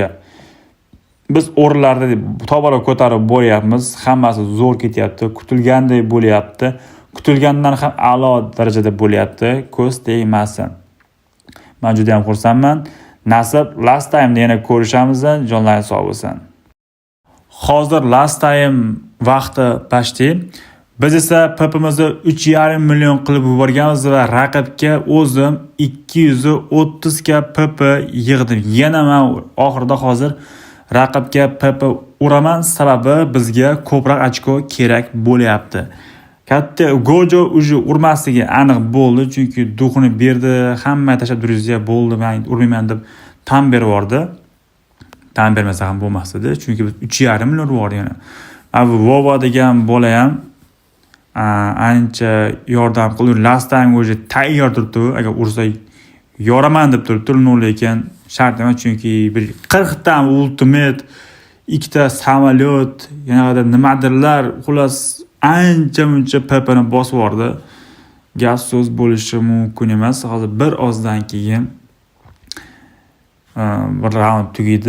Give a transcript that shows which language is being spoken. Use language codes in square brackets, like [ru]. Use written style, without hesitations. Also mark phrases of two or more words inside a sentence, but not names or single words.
[uz] Biz o'rinlarda tobora ko'tarib boryapmiz, hammasi zo'r ketyapti, kutilgandek bo'lyapti. Kutilgandan ham a'lo darajada bo'lyapti, ko'z tegmasin. Men juda ham xursandman. Nasib [en] last time'da [uz] yana ko'rishamiz, jonlaringiz sog' bo'lsin. Hozir [en] last time [uz] vaqti почти. Biz esa PP'mizni 3,5 million qilib yuborganmiz va raqibga o'zim 230 ga PP yig'dim. Yana men oxirida hozir raqibga PP uraman, sababi bizga ko'proq ochko kerak bo'lyapti. Katta Gojo uje urmasligi aniq bo'ldi, chunki duxini berdi, hamma tashlab durizga bo'ldi, men urmayman deb tan berib yordi. Tan bermasa ham bo'lmasdi, chunki biz 3,5 million urdi yana. Abi Vovo degan bola ham ancha yordam qildi. [en] Last time [uz] uje tayyor turibdi, agar ursa yoraman deb turibdi, lekin shart emas, chunki bir 40 ta ultimate, 2 ta samolyot, yana nimadirlar, xullas ancha-muncha PP'ni bosib yordi. Gap so'z bo'lishi mumkin emas. Hozir bir ozdan keyin bir raund tugaydi.